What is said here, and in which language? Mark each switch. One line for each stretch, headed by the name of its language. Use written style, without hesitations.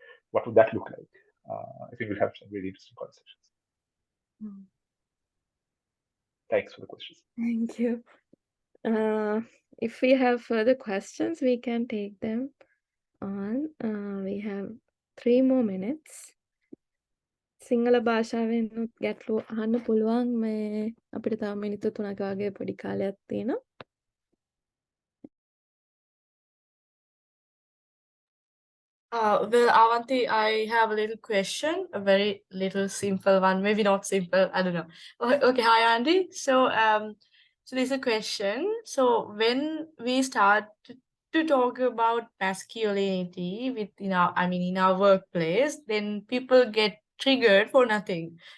English: What would that look like? I think we'll have some really interesting conversations. Mm. Thanks for the questions. Thank you. If we have further questions, we can take them on. We have 3 more minutes.
Sinhala: Sinhala භාෂාවෙන් ගැටලු අහන්න පුළුවන් මේ අපිට තව මිනිත්තු 3ක වගේ පොඩි කාලයක් තියෙනවා.
English: Well, Avanti, I have a little question, a very little simple one, maybe not simple, I don't know. Okay, hi Andy. So there's a question. So when we start to talk about masculinity in our workplace, then people get triggered for nothing.